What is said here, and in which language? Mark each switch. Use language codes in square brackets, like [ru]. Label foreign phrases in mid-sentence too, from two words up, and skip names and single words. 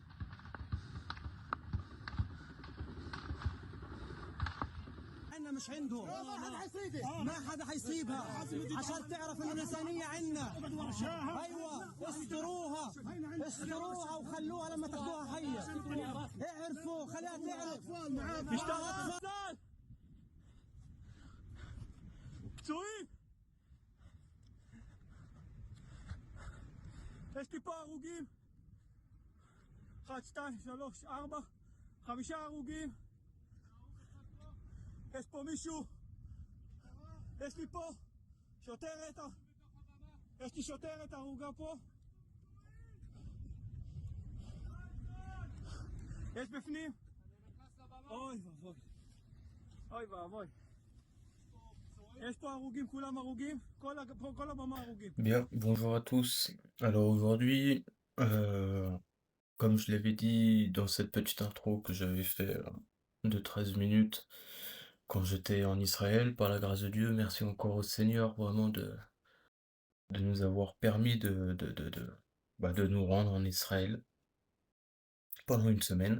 [ar] عنا مش عندهم ما حدا حيصيبها عشان تعرف ان الانسانيه عنا. ايوه استروها وخلوها لما تاخذوها حيه. اعرفوا خليها تعرف [he] اطفال פצועים יש לי פה הרוגים 1, 2, 3, 4, 5 הרוגים יש פה מישהו יש לי פה שוטרת יש לי שוטרת הרוגה פה יש בפנים אוי ואבוי אוי ואבוי יש פה הרוגים כולם הרוגים כל הבמה הרוגים. [fr] Bien, bonjour à tous. Alors aujourd'hui, comme je l'avais dit dans cette petite intro que j'avais fait de 13 minutes quand j'étais en Israël, par la grâce de Dieu, merci encore au Seigneur vraiment de nous avoir permis de nous rendre en Israël pendant une semaine.